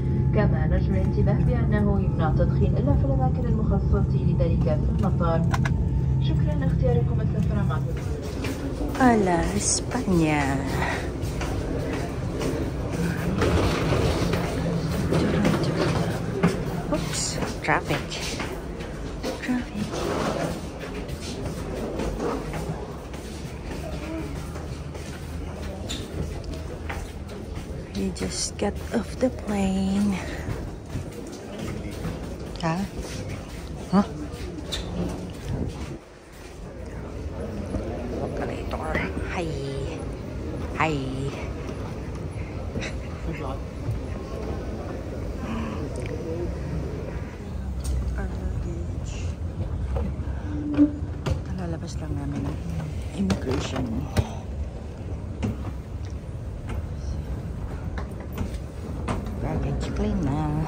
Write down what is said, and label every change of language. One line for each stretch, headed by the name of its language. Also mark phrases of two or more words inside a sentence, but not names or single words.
Arabic: كما نرجو الانتباه بأنه يمنع التدخين إلا في الأماكن المخصصة لذلك في المطار. شكرا لاختياركم السفر مع
Spanish: a la España.
English: Oops, traffic. We just got off the plane. Huh? Huh? Operator. Hi. Hi.
Filipino: Kalalabas lang namin ng immigration.
English: Baggage claim na.